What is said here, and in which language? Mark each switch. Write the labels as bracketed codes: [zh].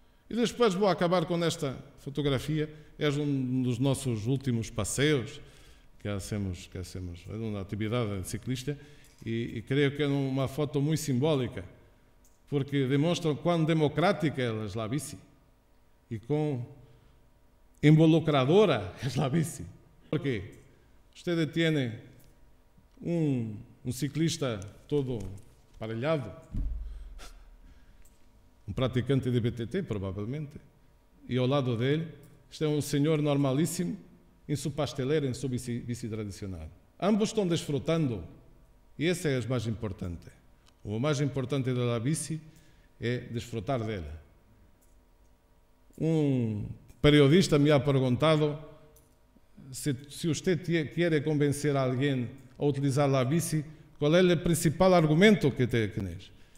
[pt] E depois vou acabar com esta fotografia. É um dos nossos últimos passeios que [es] hacemos, [pt] é uma atividade ciclista, e creio que é uma foto muito simbólica, porque demonstra quão democrática é a bici e quão involucradora é a bici. [es] Porque usted tiene un ciclista todo aparellado, un practicante de BTT probablemente, y al lado de él está un señor normalísimo en su pastelera, en su bici tradicional. [pt] Ambos estão desfrutando, e esse é o mais importante. O mais importante da bici é desfrutar dela. Um periodista [es] me ha [pt] perguntado se [es] usted quiere [pt] convencer a alguém a utilizar a bici, qual é o principal argumento que [es] tienes.